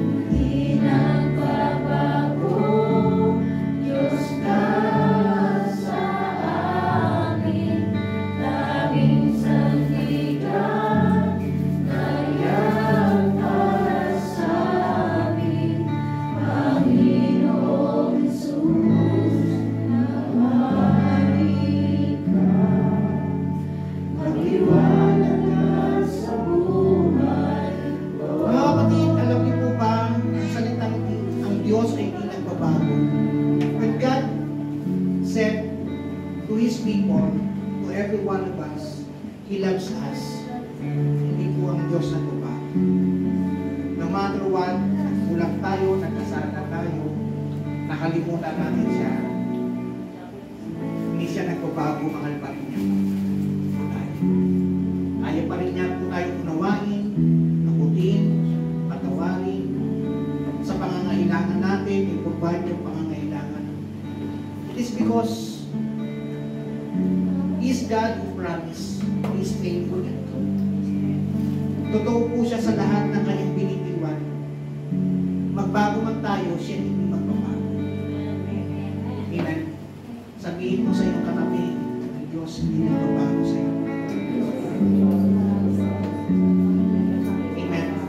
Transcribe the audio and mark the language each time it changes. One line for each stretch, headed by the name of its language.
Filipino: Di nagbabago, Diyos ka sa amin, laging sandigan, kaya para sa amin, Panginoong Jesus, namahari ka. Magtiwala ka sa buhay ko. Mga kapatid, alam niyo po ba ang salitang ang Diyos ay hindi nagbabago?
English: When God said to His people, to every one of us, He loves us.
Filipino: Hindi po ang Diyos nagbabago.
English: No matter what,
Filipino: nagkulang tayo, nagkasala tayo, nakalimutan natin siya. Hindi siya nagbabago, mahal pa rin niya. Ayaw pa rin niya po tayo unawain, akutin, patawarin. Sa pangangailangan natin, i-provide yung pangangailangan.
English: It is because He is God who promised. He is faithful and true.
Filipino: Totoo po siya sa lahat ng kanyang binitiwan. Magbago man tayo, siya hindi magbabago. Amen. Sabihin mo sa iyong katabi, ang Diyos hindi nagbabago sa iyo. Amen.